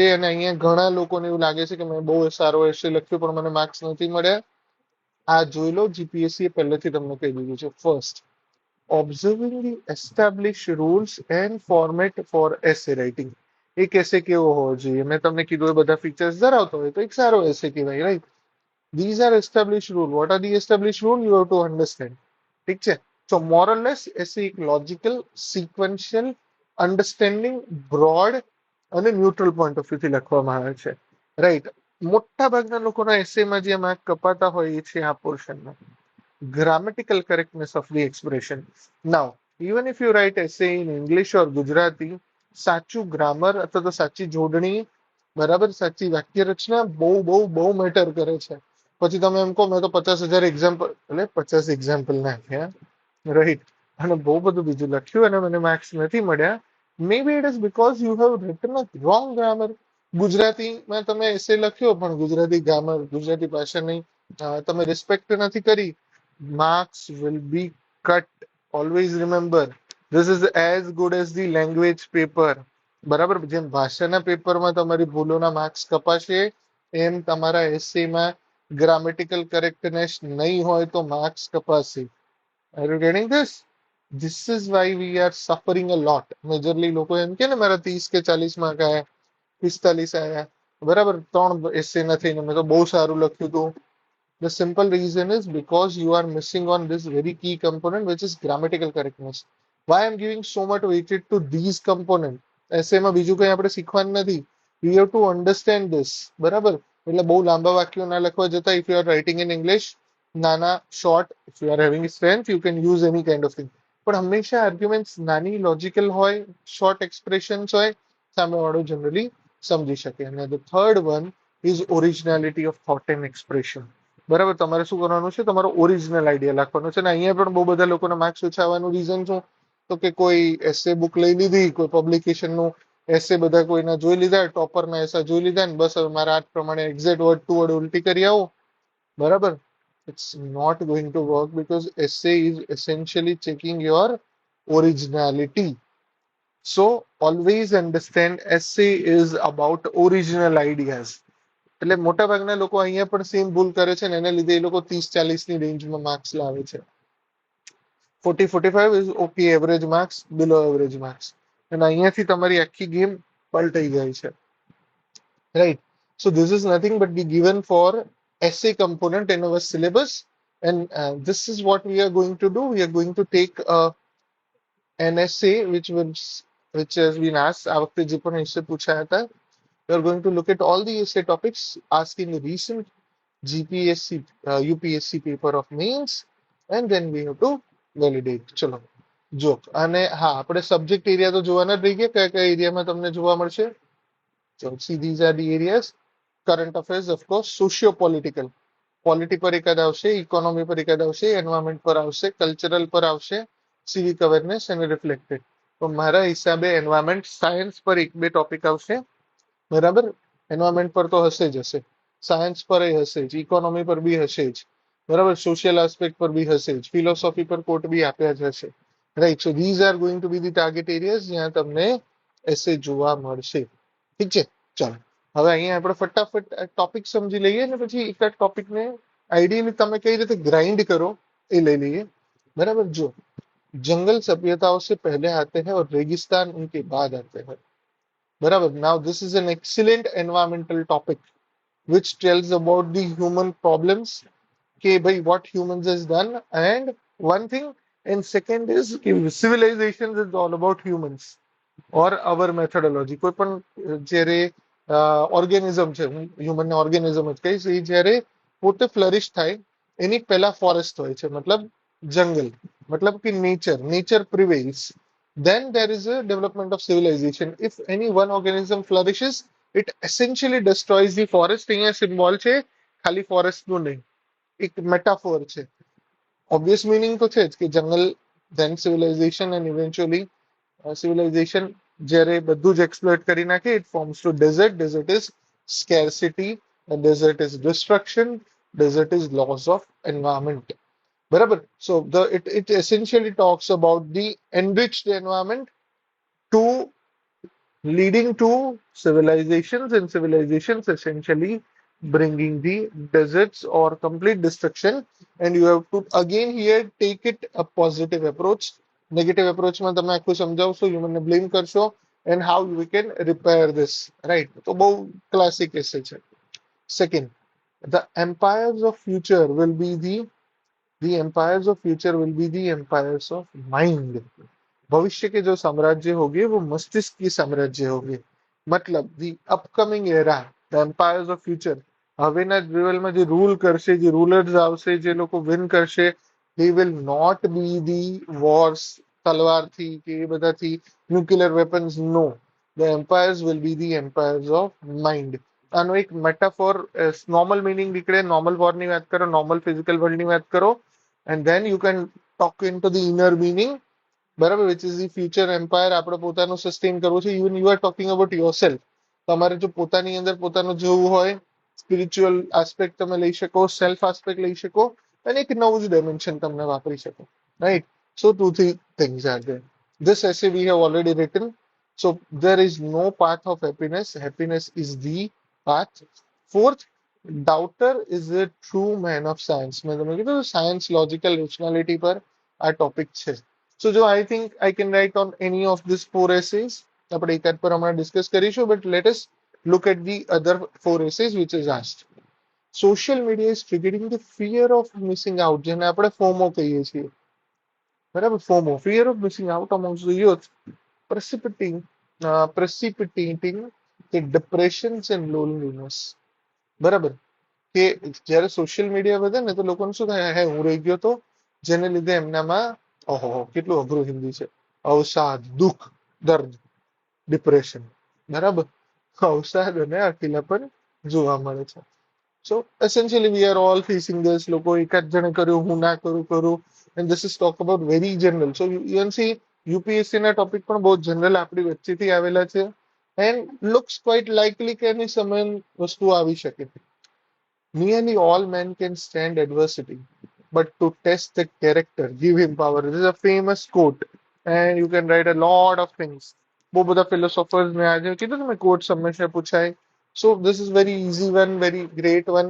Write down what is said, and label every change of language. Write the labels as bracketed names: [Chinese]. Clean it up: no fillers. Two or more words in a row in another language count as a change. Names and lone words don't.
[Gujarati] અને અહીંયા ઘણા લોકોને એવું લાગે છે કે મેં બહુ સારો એસે લખ્યો પણ મને માર્ક્સ નથી મળ્યા. આ જોઈ લો, જીપીએસસી પહેલેથી તમને કહી દીધું છે. [English] First, observing the established rules and format for essay writing. [Gujarati] એક એસે કેવો હોવો જોઈએ? મેં તમને કીધું એ બધા ફીચર્સ ધરાવતો હોય તો એક સારો એસે કહેવાય, રાઈટ. [English] These are established rule. What are the established rule? You have to understand. [Gujarati] ઠીક છે. [English] So more or less [Gujarati] એસે એક [English] logical, sequential, understanding, broad [Gujarati] અને [English] neutral point of view [Gujarati] થી લખવામાં આવે છે, રાઈટ. મોટા ભાગના લોકોના એસેમાં જે માર્ક કપાતા હોય એ છે આ પોર્શનમાં, [English] grammatical correctness of the expression. Now, even if you write essay in English or Gujarati, [Gujarati] સાચું ગ્રામર અથવા તો સાચી જોડણી, બરાબર, સાચી વાક્ય રચના બહુ બહુ બહુ મેટર કરે છે. પછી તમે એમ કહો મેં તો 50,000 એક્ઝામ્પલ, એટલે 50 એક્ઝામ્પલ નાખ્યા, રાઈટ, અને બહુ બધું બીજું લખ્યું અને મને માર્ક્સ નથી મળ્યા. [English] maybe it is because you have written a wrong grammar. [Gujarati] ગુજરાતીમાં તમે એસે લખ્યો પણ ગુજરાતી ગ્રામર ગુજરાતી ભાષાની તમે રિસ્પેક્ટ નથી કરી, [English] marks will be cut. Always remember, this is as good as the language paper. [Gujarati] બરાબર, જેમ ભાષાના પેપરમાં તમારી ભૂલોના માર્ક્સ કપાશે, એમ તમારા એસેમાં [English] grammatical correctness [Gujarati] નહીં હોય તો માર્ક્સ કપાશે. [English] Are you getting this? This is why we are suffering a lot. [Gujarati] Majorly લોકો એમ કે ને મારા 30 કે 40 માર્ક આયા, 45 આયા, બરાબર, 3 એસે નથી ને મેં તો બહુ સારું લખ્યું હતું. [English] The simple reason is because you are missing on this very key component, which is grammatical correctness. Why I'm giving so much weighted to these components? [Gujarati] એસેમાં બીજું કંઈ આપણે શીખવાનું નથી. [English] We have to understand this. [Gujarati] બરાબર, એટલે બહુ લાંબા વાક્યો ના લખવા જતા. [English] If you are writing in English, નાના short, if you are having strength, you can use any kind of thing. [Gujarati] પણ હંમેશા આર્ગ્યુમેન્ટ્સ નાની લોજિકલ હોય, [English] short expressions [Gujarati] હોય, સામેવાળો જનરલી સમજી શકે. [English] અને the third one is originality of thought and expression. [Gujarati] બરાબર, તમારે શું કરવાનું છે? તમારો ઓરિજિનલ આઈડિયા લખવાનો છે. અને અહીંયા પણ બહુ બધા લોકોના માર્ક્સ ઓછા આવવાનું રીઝન શું? તો કે કોઈ [English] essay book [Gujarati] લઈ લીધી, કોઈ પબ્લિકેશનનું એસે બધા કોઈના જોઈ લીધા, ટોપરના એસા જોઈ લીધા ને બસ હવે મારા આ પ્રમાણે [English] exact word to word [Gujarati] ઉલટી કરી આવો. બરાબર, [English] it's not going to work because essay is essentially checking your originality. So always understand essay is about original ideas. [Gujarati] એટલે મોટાભાગના લોકો અહીંયા પણ સેમ ભૂલ કરે છે ને એને લીધે એ લોકો 30-40 ની રેન્જમાં માર્ક્સ લાવે છે. [English] 40-45 is okay average marks, below average marks. [Gujarati] અને અહીંયાથી તમારી આખી ગેમ પલટાઈ જાય છે, [English] right? So this is nothing but the given for essay component in our syllabus, and this is what we are going to do. We are going to take an essay which has been asked. [Gujarati] આ વખતે જે પણ essay પૂછાયા હતા, [English] we are going to look at all the essay topics asked in the recent GPSC UPSC paper of mains, and then we have to validate. [Gujarati] ચલો જો, અને હા, આપણે [English] subject area [Gujarati] તો જોવાના જ રહી ગયા. કયા કયા એરિયામાં તમને જોવા મળશે? [English] So see, these are the areas. Current affairs, of course, socio-political, [Gujarati] પોલિટી પર એકાદ આવશે, ઇકોનોમી પર એકાદ આવશે, એન્વાયરમેન્ટ પર આવશે, કલ્ચરલ પર આવશે, [English] civic awareness [Gujarati] અને રિફ્લેક્ટેડ. તો મારા હિસાબે [English] environment science [Gujarati] પર એક બે ટોપિક આવશે. બરાબર, એન્વાયરમેન્ટ પર તો હશે જ હશે, સાયન્સ પર હશે જ, ઇકોનોમી પર બી હશે જ, બરાબર, [English] social aspect [Gujarati] પર બી હશે જ, ફિલોસોફી પર કોટ બી આપ્યા જ હશે, રાઈટ? [English] So these are going to be the target areas [Gujarati] જ્યાં તમને એસે જોવા મળશે. ઠીક છે, ચાલો હવે અહીંયા આપણે ફટાફટ ટોપિક સમજી લઈએ ને પછી એક ટોપિકને આઈડિયલી તમે કઈ રીતે ગ્રાઇન્ડ કરો એ લઈ લઈએ. બરાબર, જો [Hindi] जंगल सभ्यताओं से पहले आते हैं और रेगिस्तान उनके बाद आते हैं. बराबर, [English] Now this is an excellent environmental topic which tells about the human problems, [Hindi] कि भाई [English] what humans has done, and one thing, and second is कि civilization is all about humans or our methodology. [Gujarati] કોઈ પણ જ્યારે ઓર્ગેનિઝમ છે, હું [English] human organism [Gujarati] જ કહીશ, એ જ્યારે પોતે ફ્લરિશ થાય એની પહેલા ફોરેસ્ટ હોય છે, મતલબ જંગલ, મતલબ કે [English] nature prevails, then there is a development of civilization. If any one organism flourishes, it essentially destroys the forest. [Gujarati] અહીંયા સિમ્બોલ છે, ખાલી ફોરેસ્ટ નું નહીં, એક મેટાફોર છે. ઓબ્વિયસ મીનિંગ તો છે જ કે જંગલ, [English] then civilization, and eventually civilization [Gujarati] જ્યારે બધું જ એક્સપ્લોઇટ કરી નાખે, [English] it forms to desert. Desert is scarcity, and desert is destruction, desert is loss of environment. બરાબર, so it essentially talks about the enriched environment to leading to civilizations, and civilizations essentially bringing the deserts or complete destruction. And you have to again here take it a positive approach. Negative approach [Gujarati] માં તમે આખું સમજાવશો, હ્યુમનને બ્લેમ કરશો, [English] and how we can repair this, right? [Gujarati] તો બહુ ક્લાસિક એસે છે. [English] Second, the empires of future will be the empires of future will be the empires of mind. [Hindi] भविष्य के जो साम्राज्य होंगे वो मस्तिष्क की साम्राज्य होंगे. [English] मतलब the upcoming era, the empires of future, [Gujarati] હવેના લેવલમાં જે રૂલ કરશે, જે રૂલર્સ આવશે, જે લોકો વિન કરશે, [English] they will not be the wars [Gujarati] તલવારથી કે એ બધાથી [English] nuclear weapons, no. The empires will be the empires of mind. [Gujarati] આનો એક મેટાફોર, [English] normal meaning [Gujarati] નીકળે, નોર્મલ વોરની વાત કરો, [English] normal physical world [Gujarati] વાત કરો, [English] and then you can talk into the inner meaning. [Gujarati] બરાબર, [English] which is the future empire [Gujarati] આપણે પોતાનું સસ્ટેન કરવું છે. [English] Even you are talking about your self. [Gujarati] તમારે જો પોતાની અંદર પોતાનું જોવું હોય, [English] spiritual aspect [Gujarati] તમે લઈ શકો, [English] self aspect [Gujarati] લઈ શકો, અને એક નવું જ ડાયમેન્શન તમને વાપરી શકો, રાઈટ? [English] So two three things are there. This essay we have already written. So there is no path of happiness. Happiness is the path. Fourth, doubter is a true man of science. [Gujarati] મેં તમને કીધું [English] science logical rationality [Gujarati] પર આ ટોપિક છે. [English] So જો I think I can write on any of these four essays. [Gujarati] આપણે એકાદ પર હમણાં ડિસ્કસ કરીશું, [English] but let us look at the other four essays which is asked. Social media is triggering the fear of missing out, [Gujarati] જેને આપણે FOMO કહીએ છીએ. બરાબર, [English] FOMO, fear of missing out amongst the youth, precipitating the depressions and loneliness. [Gujarati] બરાબર, કે જ્યારે સોશિયલ મીડિયા વધે ને તો લોકોને શું થાય, હે હું રહી ગયો તો, જેને લીધે એમનામાં, ઓહો કેટલું અઘરું હિન્દી છે, અવસાદ, દુઃખ, દર્દ, ડિપ્રેશન. બરાબર, અવસાદ અને અકેલાપન જોવા મળે છે. [English] So essentially we are all facing this. [Gujarati] લોકો એકાદ જણે કર્યું, હું ના કરું, [English] and this is talk about very general. So you can see [Gujarati] UPSC ના ટોપિક પણ બહુ જનરલ આપણી વચ્ચેથી આવેલા છે, [English] and looks quite likely [Gujarati] કે એની સમાન વસ્તુ આવી શકે. [English] Nearly all men can stand adversity, but to test the character, give him power. This is a famous quote, and you can write a lot of things. [Gujarati] બહુ બધા philosophers ને આજે કીધું તમે quote હંમેશા પૂછાય. [English] So this is very easy one, very great one.